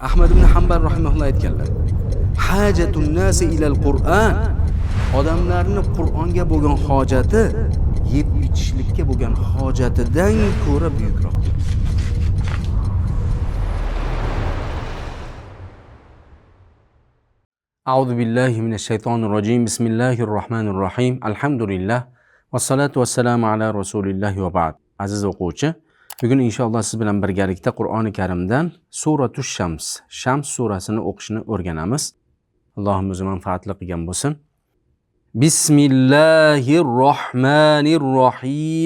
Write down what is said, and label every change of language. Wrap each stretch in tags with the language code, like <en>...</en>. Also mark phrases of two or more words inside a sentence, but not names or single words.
<uz>Ahmad ibn Hanbal rahimahulloh aytganlar.</uz> <ar>حاجة الناس إلى القرآن.</ar> <uz>Odamlarning Qur'onga bo'lgan hojati yeb ichishlikka bo'lgan hojatidan ko'ra buyukroq.</uz> <ar>أعوذ بالله من الشيطان الرجيم. بسم الله الرحمن الرحيم. الحمد لله. والصلاة والسلام على رسول الله وبعد.</ar> <uz>Aziz o'quvchi, bugun inshaalloh siz bilan birgalikda Qur'oni Karimdan Suratush Shams, Shams surasini o'qishni o'rganamiz. Allohim o'zi manfaatli qilgan bo'lsin.</uz> <ar>بسم الله الرحمن الرحيم.</ar>